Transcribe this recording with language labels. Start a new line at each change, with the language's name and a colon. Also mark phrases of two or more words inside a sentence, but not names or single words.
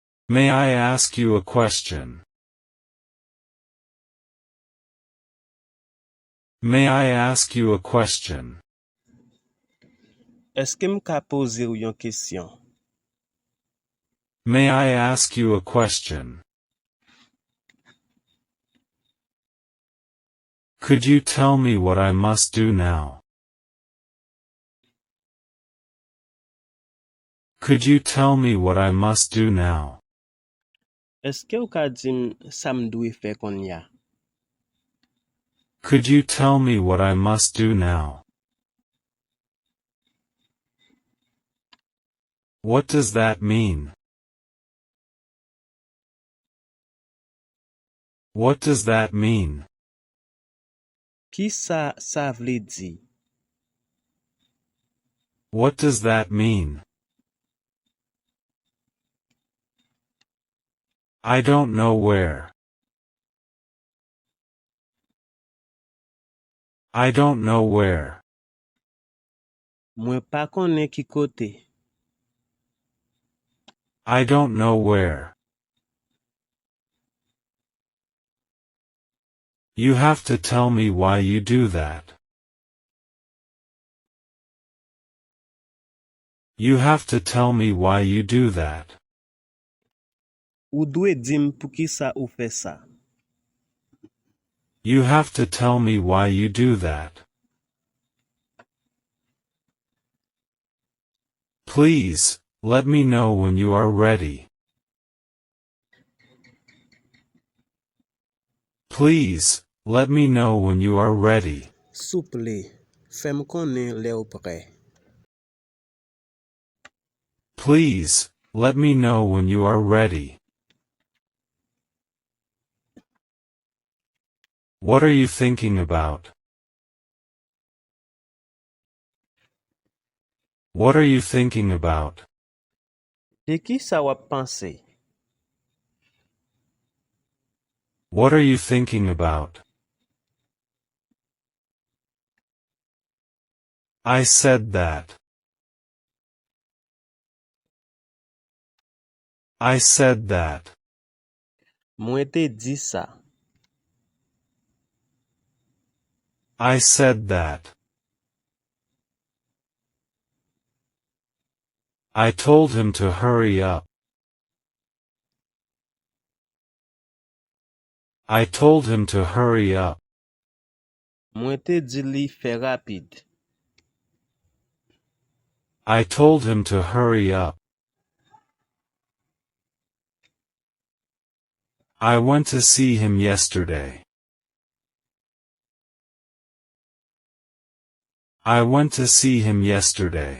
English: May I ask you a question? May I ask you a question?
Haitian Creole: Est-ce que m'ka poser ou yon question?
English: May I ask you a question? Could you tell me what I must do now? Could you tell me what I must do now?
Haitian Creole: Est-ce que ou ka dim sa m'dwe fè kon ya?
English: Could you tell me what I must do now? What does that mean? What does that mean?
Haitian Creole: Ki sa vle di?
English: What does that mean? I don't know where. I don't know where.
Haitian Creole: Mwen pa konnen ki kote.
English: I don't know where. You have to tell me why you do that. You have to tell me why you do that.
Haitian Creole: Ou dwe dim pou ki sa ou fè sa?
English: You have to tell me why you do that. Please, let me know when you are ready. Please, let me know when you are ready.
Haitian Creole: Souple, fèm konnen lè ou prè.
English: Please, let me know when you are ready. What are you thinking about? What are you thinking about?
Haitian Creole: De ki sa wap panse?
English: What are you thinking about? I said that. I said that.
Haitian Creole: Mwen te di sa.
English: I said that. I told him to hurry up. I told him to hurry up.
Haitian Creole: Mwen te di li fè rapide.
English: I told him to hurry up. I went to see him yesterday. I went to see him yesterday.